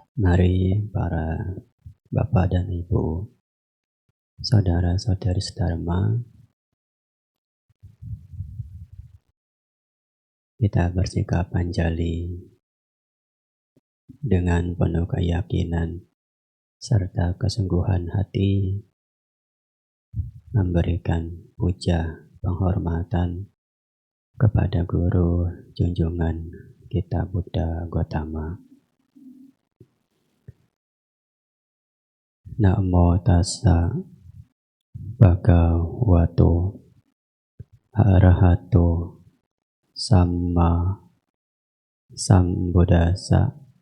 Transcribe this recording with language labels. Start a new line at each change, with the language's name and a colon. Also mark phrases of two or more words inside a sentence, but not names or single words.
Indonesian: Mari para Bapak dan Ibu, saudara-saudari sedharma, kita bersikap anjali dengan penuh keyakinan serta kesungguhan hati memberikan puja penghormatan kepada Guru junjungan kita Buddha Gautama.
Pali: Namo tassa bhagavato arahato samma sambuddhassa.